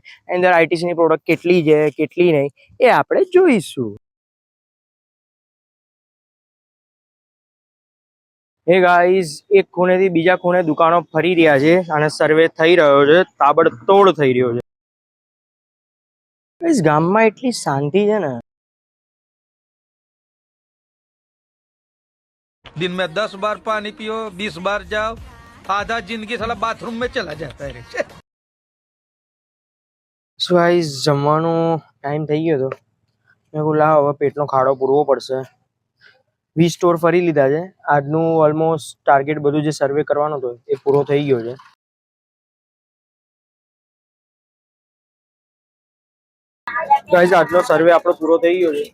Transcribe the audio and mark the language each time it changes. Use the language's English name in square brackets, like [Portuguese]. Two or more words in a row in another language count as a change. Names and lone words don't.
[Gujarati] એની અંદર આઈટીસીની પ્રોડક્ટ કેટલી છે કેટલી નહીં એ આપણે જોઈશું. એ ગાઈઝ એક ખૂણેથી બીજા ખૂણે દુકાનો ફરી રહ્યા છે અને સર્વે થઈ રહ્યો છે, તાબડતોડ થઈ રહ્યો છે. ગાઈઝ ગામમાં એટલી શાંતિ છે ને. [Hindi] दिन में 10 बार पानी पियो, 20 बार जाओ, आधा जिंदगी साला बाथरूम में चला जाता है रे. [English] so guys [Gujarati] જમવાનો ટાઈમ થઈ ગયો હતો. મેં કહું લાવ હવે પેટનો ખાડો પૂરવો પડશે. 20 સ્ટોર ફરી લીધા છે. આજનું [English] almost target [Gujarati] બધું જે સર્વે કરવાનો હતો એ પૂરો થઈ ગયો છે. ગાઈઝ આજનો સર્વે આપણો પૂરો થઈ ગયો છે.